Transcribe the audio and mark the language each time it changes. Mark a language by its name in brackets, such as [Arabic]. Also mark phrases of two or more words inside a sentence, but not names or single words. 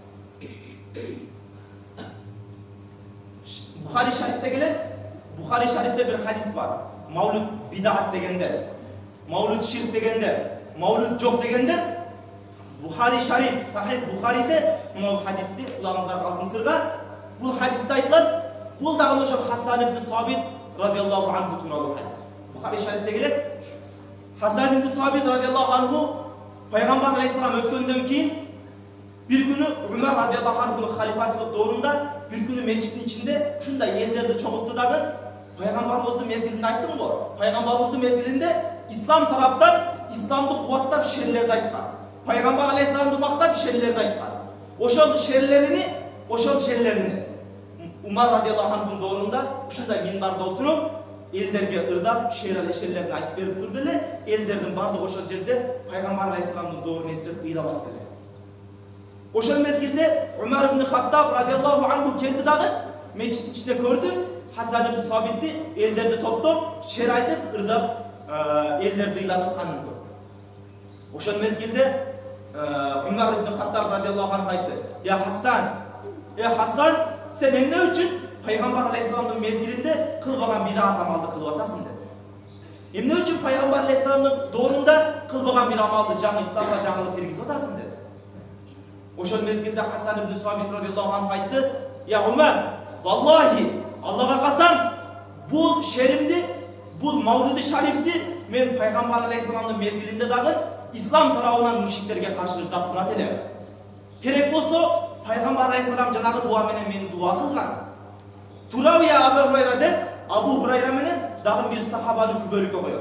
[Kyrgyz] Бухари шарифте келет. Бухари шарифте бир хадис бар. Маулуд бидаат дегенде, маулуд ширк дегенде, маулуд жок дегенде Бухари шариф, Сахих Бухариде мына хадисти кулагыңыздарга алтын сырга бул хадисте айтылат. Бул дагы ошол Хасан ибн Суабит [Arabic] رضي الله عنه [Kyrgyz] тууралуу хадис. Бухари шарифте келет. Хасан ибн Суабит [Arabic] رضي الله عنه [Kyrgyz] Пайгамбар алейхиссалам өткөндөн кийин бир күнү Умар [Arabic] رضي الله عنه [Kyrgyz] халифачылык доорунда бир күнү мечиттин ичинде ушундай элдерди чогултту дагы Пайгамбарыбыздын мезгилинде айттым го. Пайгамбарыбыздын мезгилинде ислам тараптан исламды кубаттап шерлерди айткан. Пайгамбар алейхиссаламды мактап шерлерди айткан. Ошол шерлерини Умар [Arabic] رضي الله عنه [Kyrgyz] доорунда ушундай минбарда отуруп элдерге ырдап шерлерин айтып берип турду эле. Элдердин бардыгы ошол жерде Пайгамбар алейхиссаламдын доорун эстеп ыйлап атты эле. Ошол мезгилде Умар ибн Хаттаб [Arabic] رضي الله عنه [Kyrgyz] келди дагы мечиттин ичинде көрдү Хасан ибн Суабитти элдерди топтоп шер айтып ырдап элдерди ыйлатып атканын көрдү. Ошол мезгилде Умар ибн Хаттаб [Arabic] رضي الله عنه [Kyrgyz] айтты: "Я Хасан, Хасан, сен эмне үчүн Пайгамбар алейхиссаламдын мезгилинде кылбаган бидаат амалды кылып атасың?" dedi. Эмне үчүн Пайгамбар алейхиссаламдын доорунда кылбаган бир амалды жаңы исламга жаңылык киргизип атасың dedi. Ошол мезгилде Хасан ибн Суабит [Arabic] رضي الله عنه [Kyrgyz] айтты: "Я Умар, валлахи, Аллага касам, бул шеримди, бул маулуди шарифти мен Пайгамбар алейхиссаламдын мезгилинде дагы ислам тарабынан мушриктерге каршы ырдап турат элем. Керек болсо Пайгамбар алейхиссалам жанагы дуа менен мени дуа кылган. Турабы я Абу Хурайра деп Абу Хурайра менен дагы бир сахабаны күбөлүккө коёт.